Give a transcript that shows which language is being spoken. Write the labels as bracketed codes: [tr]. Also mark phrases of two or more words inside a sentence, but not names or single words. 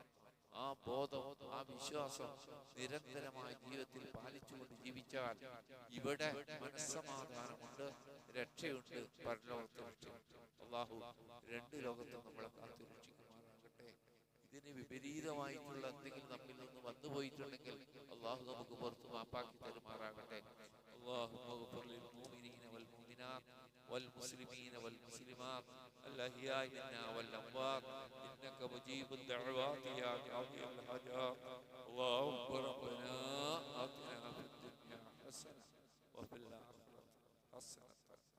[ml] ആ ബോധം, ആ വിശ്വാസം നിരന്തരമായ ജീവിതത്തിൽ പാലിച്ചുകൊണ്ട് ജീവിച്ചാൽ ഇവിടെ മനസ്സമാധാനമുണ്ട്, രക്ഷയുണ്ട്, പരലോകത്ത് രക്ഷയുണ്ട്. അല്ലാഹു 2 ലോകത്തും നമ്മളെ കാത്തു രക്ഷിക്കുമാറാകട്ടെ. ഇതിന് വിപരീതമായിട്ടുള്ള എന്തെങ്കിലും നമ്മിൽ നിന്ന് വന്നുപോയിട്ടുണ്ടെങ്കിൽ അല്ലാഹു നമുക്ക് പുറത്ത് മാപ്പാക്കി തരുമാറാകട്ടെ. [ar] اللهم اغفر للمؤمنين والمؤمنات والمسلمين والمسلمات الأحياء منا والأموات إنك مجيب الدعوات يا قاضي الحاجات. اللهم ربنا آتنا في الدنيا حسنة وفي الآخرة حسنة